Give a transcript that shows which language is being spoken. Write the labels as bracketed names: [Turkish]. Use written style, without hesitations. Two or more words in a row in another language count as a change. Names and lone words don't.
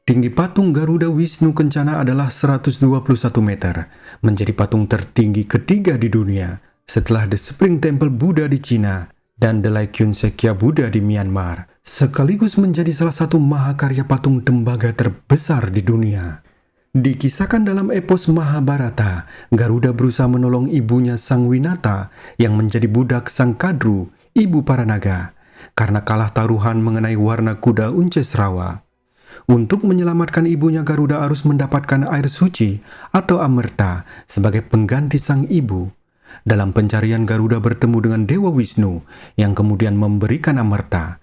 [Indonesian] Tinggi patung Garuda Wisnu Kencana adalah 121 meter, menjadi patung tertinggi ketiga di dunia setelah The Spring Temple Buddha di Cina dan The Laikyun Sekya Buddha di Myanmar, sekaligus menjadi salah satu mahakarya patung tembaga terbesar di dunia. Dikisahkan dalam epos Mahabharata, Garuda berusaha menolong ibunya Sang Winata yang menjadi budak Sang Kadru, ibu para naga, karena kalah taruhan mengenai warna kuda Uncesrawa. Untuk menyelamatkan ibunya, Garuda harus mendapatkan air suci atau amerta sebagai pengganti sang ibu. Dalam pencarian, Garuda bertemu dengan Dewa Wisnu yang kemudian memberikan amerta.